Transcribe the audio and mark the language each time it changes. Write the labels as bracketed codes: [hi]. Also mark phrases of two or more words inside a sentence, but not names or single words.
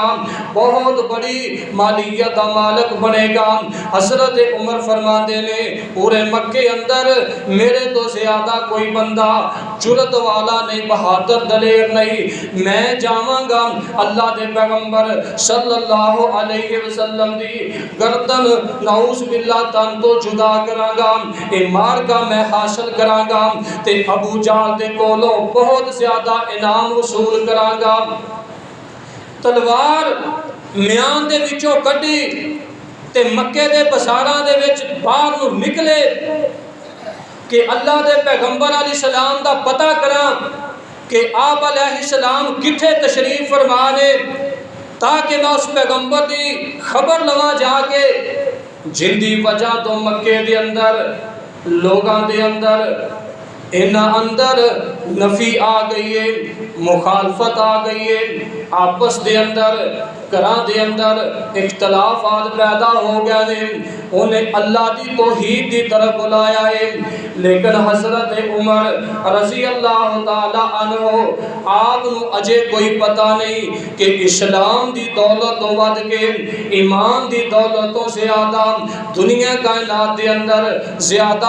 [pa] بہت بڑی مالیت دا مالک بنے گا حضرت عمر فرماندے نے پورے مکے اندر میرے تو زیادہ کوئی بندہ جرت والا نہیں بہادر دلیر نہیں میں جاواں گا اللہ دے پیغمبر [ar] صلی اللہ علیہ وسلم [pa] دی گردن [ar] نعوذ باللہ [pa] تن تو جدا کراں گا اے مار کا میں حاصل کراں گا تے ابو جہل دے کولوں بہت زیادہ انعام وصول کراں گا تلوار میان دے وچوں کڈی تے مکے دے بازاراں دے وچ باہر نو نکلے کہ اللہ دے پیغمبر [ar] علیہ السلام [pa] دا پتہ کراں کہ آپ [ar] علیہ السلام [pa] کتھے تشریف فرما نے تاکہ میں اس پیغمبر دی خبر لواں جا کے جن دی وجہ تو مکے دے اندر لوگاں دے اندر انہاں اندر نفی آ گئی ہے مخالفت آ گئی ہے آپس دے اندر گھراں دے اندر اختلافات پیدا ہو گئے نے انہیں اللہ دی توحید دی طرف بلایا ہے لیکن حضرت عمر [ar] رضی اللہ تعالی عنہ [pa] آپ نو اجے کوئی پتہ نہیں کہ اسلام دی دولت تو ود کے ایمان دی دولتوں زیادہ دنیا کائنات دے اندر زیادہ